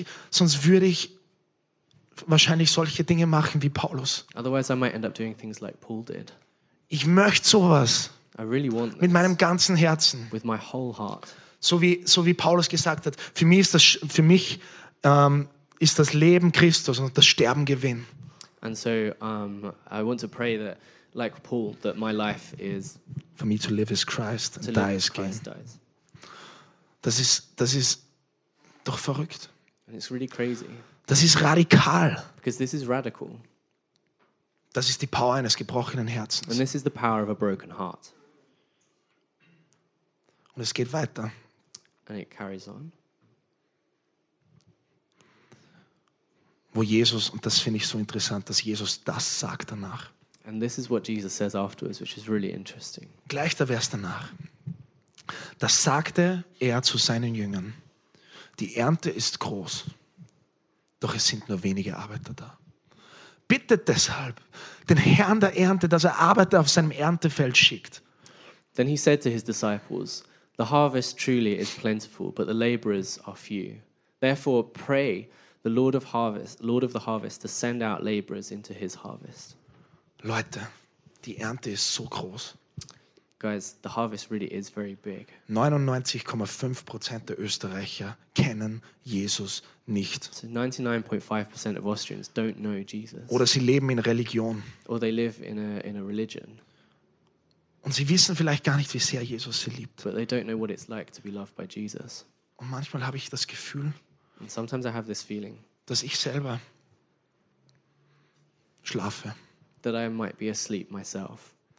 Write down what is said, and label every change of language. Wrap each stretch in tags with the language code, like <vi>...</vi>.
<de>Sonst würde ich wahrscheinlich solche Dinge machen wie Paulus.</de> <en>Otherwise I might end up doing things like Paul did.</en> <de>Ich möchte sowas.</de> <en>I really want this.</en> <de>Mit meinem ganzen Herzen.</de> <en>With my whole heart.</en> <de>So wie Paulus gesagt hat, für mich ist das Leben Christus und das Sterben Gewinn.</de> <en>And so I want to pray that, like Paul, that my life is for me to live is Christ and die is gain.</en> <de>Das ist doch verrückt.</de> <en>And it's really crazy.</en> <de>Das ist radikal.</de> <en>Because this is radical.</en> <de>Das ist die Power eines gebrochenen Herzens.</de> <en>And this is the power of a broken heart.</en> <de>Und es geht weiter.</de> <en>And it carries on.</en> <de>Wo Jesus, und das finde ich so interessant, dass Jesus das sagt danach.</de> <en>And this is what Jesus says afterwards, which is really interesting.</en> <de>Gleich der Vers danach. Das sagte er zu seinen Jüngern. Die Ernte ist groß, doch es sind nur wenige Arbeiter da. Bittet deshalb den Herrn der Ernte, dass er Arbeiter auf seinem Erntefeld schickt.</de> <en>Then he said to his disciples, the harvest truly is plentiful, but the laborers are few. Therefore, pray the Lord of the harvest, to send out laborers into his harvest.</en> <de>Leute, die Ernte ist so groß.</de> <en>Guys, the harvest really is very big.</en> <de>99,5% der Österreicher kennen Jesus nicht.</de> <en>So 99.5% of Austrians don't know Jesus.</en> <de>Oder sie leben in Religion.</de> <en>Or they live in a religion.</en> <de>Und sie wissen vielleicht gar nicht, wie sehr Jesus sie liebt.</de> <en>But they don't know what it's like to be loved by Jesus.</en> <de>Und manchmal habe ich das Gefühl,</de> <en>and sometimes I have this feeling,</en> <de>dass ich selber schlafe.</de> <en>That I might be asleep myself.</en>